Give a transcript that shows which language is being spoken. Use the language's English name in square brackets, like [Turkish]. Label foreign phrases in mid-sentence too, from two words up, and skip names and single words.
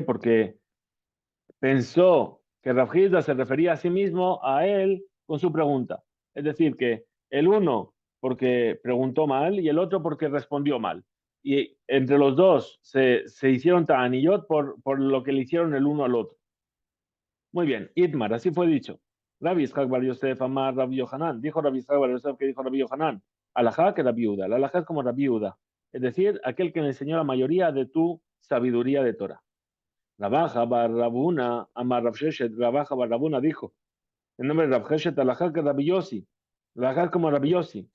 [Spanish] Porque pensó que Rabhizda se refería a sí mismo, a él, con su pregunta. Es decir, que el uno porque preguntó mal y el otro porque respondió mal. Y entre los dos se hicieron ta'aniyot por lo que le hicieron el uno al otro. Muy bien, Itmar, así fue dicho. Rabbi Ishaq Bar Yosef Amar Rabbi Yohanan. Dijo Rabbi Ishaq Bar Yosef que dijo Rabbi Yohanan. Alajá que Rabbi Yehuda. La alajá es como Rabbi Yehuda. Es decir, aquel que le enseñó la mayoría de tu sabiduría de Torah. Rabaja Bar Rabuna Amar Rav Sheshet. Rabaja Bar Rabuna dijo. En nombre de Rav Sheshet, alajá que Rabbi Yossi. La alajá es como Rabbi Yossi.